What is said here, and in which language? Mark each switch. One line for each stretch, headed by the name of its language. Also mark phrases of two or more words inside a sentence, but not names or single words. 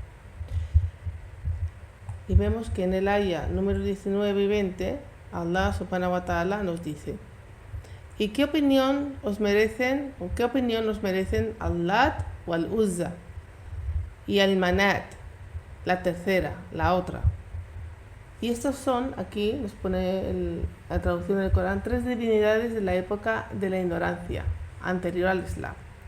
Spanish: Y vemos que en el ayah número 19 y 20,
Arabic: الله سبحانه وتعالى
Spanish: nos dice: ¿y qué opinión nos merecen Al-Lat o Al-Uzza y Al-Manat, la tercera, la otra? Y estos son, aquí nos pone la traducción del Corán, 3 divinidades de la época de la ignorancia, anterior al Islam.